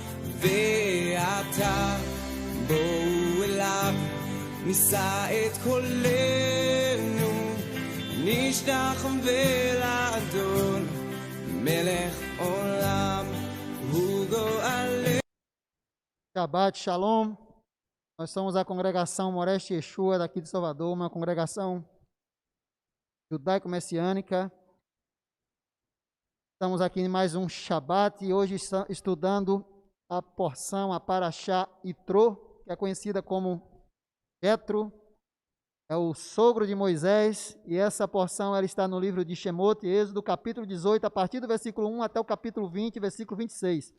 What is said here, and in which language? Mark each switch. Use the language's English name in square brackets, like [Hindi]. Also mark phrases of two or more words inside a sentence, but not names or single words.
[Hebrew] ועתה בואו אליו, נישא את קולנו, נשתחווה לאדון, מלך עולם הוא גואלנו. שבת שלום. [Portuguese] Nós somos a congregação Moreste Yeshua daqui de Salvador, uma congregação judaico-messiânica. Estamos aqui em mais um Shabbat e hoje estudando a porção, a Parashá Itró, que é conhecida como Jetro, é o sogro de Moisés, e essa porção ela está no livro de Shemot, Êxodo, capítulo 18, a partir do versículo 1 até o capítulo 20, versículo 26.